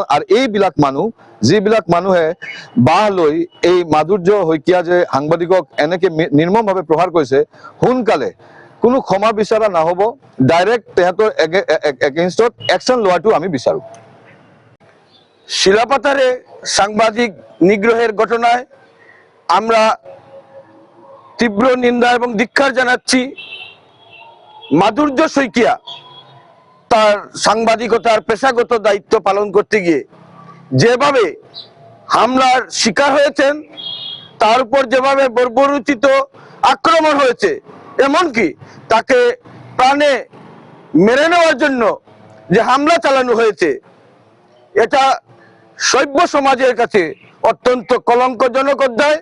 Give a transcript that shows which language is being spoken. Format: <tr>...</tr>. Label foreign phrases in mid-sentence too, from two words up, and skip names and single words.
<as>আৰু এইবিলাক মানুহ, যিবিলাক মানুহে বাহ লৈ এই মাধুৰ্য শইকীয়া যে সাংবাদিকক এনেকে নিৰ্মমভাৱে প্ৰহাৰ কৰিছে, সোনকালে কোনো ক্ষমা বিচৰা নহ'ব। ডাইৰেক্ট তেহেঁতৰ এগেইনষ্টত একশ্যন লোৱাটো আমি বিচাৰোঁ।</as> <bn>শিলাপাথরে সাংবাদিক নিগ্রহের ঘটনায় আমরা তীব্র নিন্দা এবং ধিক্কার জানাচ্ছি। মাধুর্য শইকিয়া তার সাংবাদিকতার পেশাগত দায়িত্ব পালন করতে গিয়ে যেভাবে হামলার শিকার হয়েছেন, তার উপর যেভাবে বর্বরোচিত আক্রমণ হয়েছে, এমনকি তাকে প্রাণে মেরে নেওয়ার জন্য যে হামলা চালানো হয়েছে, এটা সভ্য সমাজের কাছে অত্যন্ত কলঙ্কজনক অধ্যায়।</bn>